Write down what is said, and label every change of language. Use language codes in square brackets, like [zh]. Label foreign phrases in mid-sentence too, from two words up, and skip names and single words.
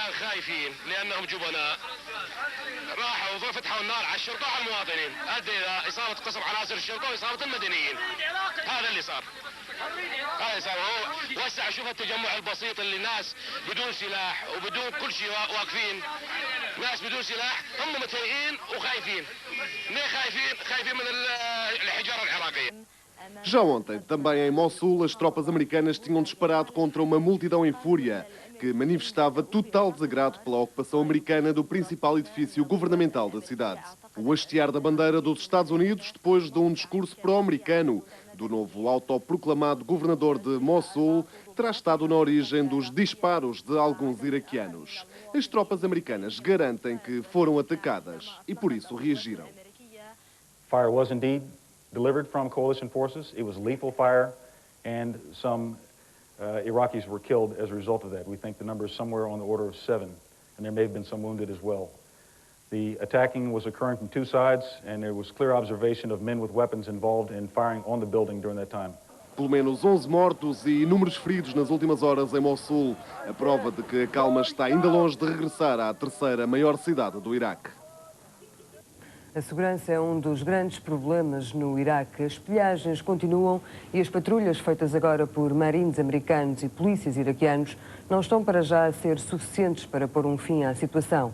[ar] الامريكان خايفين لانهم جبناء راحوا فتحوا النار على الشرطه وعلى المواطنين، ادى الى اصابه قصف عناصر الشرطه واصابه المدنيين. هذا اللي صار. هذا صار. هو وسع. شوف التجمع البسيط اللي الناس بدون سلاح وبدون كل شيء واقفين، ناس بدون سلاح هم متهيئين وخايفين. ليه خايفين؟ خايفين من الحجاره العراقيه. [pt] Já ontem, também em Mossul, as tropas americanas tinham disparado contra uma multidão em fúria que manifestava total desagrado pela ocupação americana do principal edifício governamental da cidade. O hastear da bandeira dos Estados Unidos, depois de um discurso pró-americano do novo autoproclamado governador de Mossul, terá estado na origem dos disparos de alguns iraquianos. As tropas americanas garantem que foram atacadas e por isso reagiram. [en] Fire was indeed delivered from coalition forces. It was lethal fire, and some Iraqis were killed as a result of that. We think the number is somewhere on the order of 7, and there may have been some wounded as well. The attacking was occurring from two sides, and there was clear observation of men with weapons involved in firing on the building during that time. [pt] Pelo menos 11 mortos e inúmeros feridos nas últimas horas em Mossul, a prova de que a calma está ainda longe de regressar à terceira maior cidade do Iraque. A segurança é um dos grandes problemas no Iraque. As pilhagens continuam e as patrulhas feitas agora por marines americanos e polícias iraquianos não estão para já a ser suficientes para pôr um fim à situação.